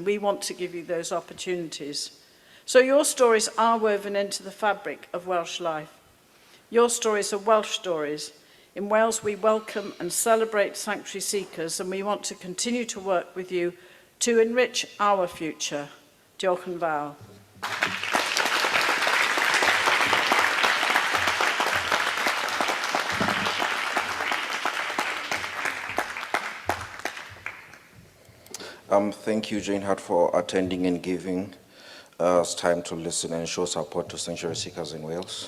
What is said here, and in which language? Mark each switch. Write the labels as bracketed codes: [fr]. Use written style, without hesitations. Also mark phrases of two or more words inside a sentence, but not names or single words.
[en] We want to give you those opportunities. So your stories are woven into the fabric of Welsh life. Your stories are Welsh stories. In Wales, we welcome and celebrate sanctuary seekers, and we want to continue to work with you to enrich our future. [cy] Diolch yn fawr. [en] Thank you, Jane Hart, for attending and giving us time to listen and show support to sanctuary seekers in Wales.